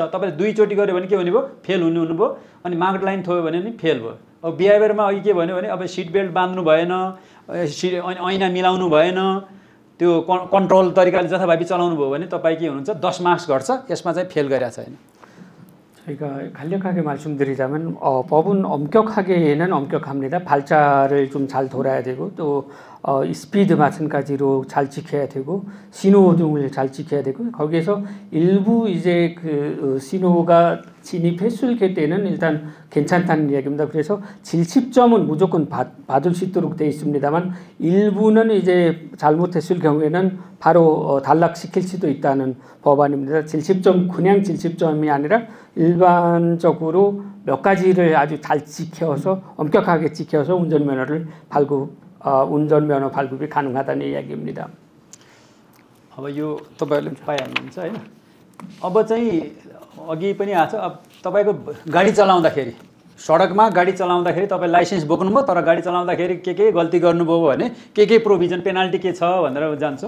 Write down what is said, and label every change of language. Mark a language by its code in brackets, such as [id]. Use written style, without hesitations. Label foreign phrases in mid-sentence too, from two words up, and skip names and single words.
[ne] तपाईँले 2 चोटि गऱ्यो भने के हुने भयो, फेल हुनुभयो। अनि [en] mark line [ne] थोयो भने नि फेल भयो। अब बिहेभियरमा अघि के भन्यो भने अब [en] seat belt [ne] बाँध्नु भएन, ऐना मिलाउनु भएन, त्यो कन्ट्रोल तरिकाले जथाभावी चलाउनु भयो भने तपाईँ के हुनुहुन्छ, 10 मार्क्स घट्छ। यसमा चाहिँ फेल गरिरहेको छैन। [ko] 저희가 간략하게 말씀드리자면 법은 엄격하게는 엄격합니다. 발자를 좀 잘 돌아야 되고 또 스피드 마찬가지로 잘 지켜야 되고 신호 등을 잘 지켜야 되고 거기에서 일부 이제 그 신호가 진입했을 때는 일단 괜찮다는 이야기입니다. 그래서 70점은 무조건 받을 수 있도록 되어 있습니다만 일부는 이제 잘못했을 경우에는 바로 단락시킬 수도 있다는 법안입니다. 70점 그냥 70점이 아니라 일반적으로 몇 가지를 아주 잘 지켜서 엄격하게 지켜서 운전면허 발급이 가능하다는 이야기입니다. [ne] अब यो तपाईहरुले पाइहाल्नुहुन्छ हैन। अब चाहिँ अघि पनि आछ, अब तपाईको गाडी चलाउँदाखेरि सडकमा गाडी चलाउँदाखेरि तपाई लाइसेन्स बोक्नुभयो, तर गाडी चलाउँदाखेरि के गल्ती गर्नुभयो भने के [en] provision penalty [ne] के छ भनेर जान्छौँ।